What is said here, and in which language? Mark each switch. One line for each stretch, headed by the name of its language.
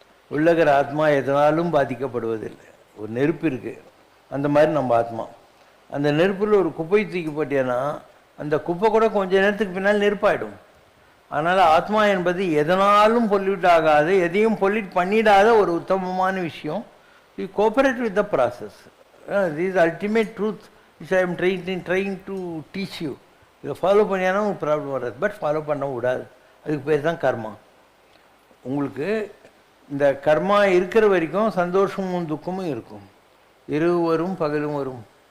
Tamil: உள்ளகிற ஆத்மா எதனாலும் பாதிக்கப்படுவதில்லை. ஒரு நெருப்பு இருக்குது, அந்த மாதிரி நம்ம ஆத்மா. அந்த நெருப்பில் ஒரு குப்பை தூக்கி போட்டேன்னா அந்த குப்பை கூட கொஞ்ச நேரத்துக்கு பின்னால் நெருப்பாயிடும். அதனால் ஆத்மா என்பது எதனாலும் பொல்யூட் ஆகாது, எதையும் பொல்யூட் பண்ணிடாத ஒரு உத்தமமான விஷயம்.
English: You cooperate with the process. This ultimate truth which I am trying to teach you.
Tamil: இதை ஃபாலோ பண்ணியானா உங்களுக்கு ப்ராப்ளம் வராது. பட் ஃபாலோ பண்ண விடாது. அதுக்கு பேர் தான் கர்மா. உங்களுக்கு இந்த கர்மா இருக்கிற வரைக்கும் சந்தோஷமும் துக்கமும் இருக்கும். இரவு வரும் பகலும் வரும்.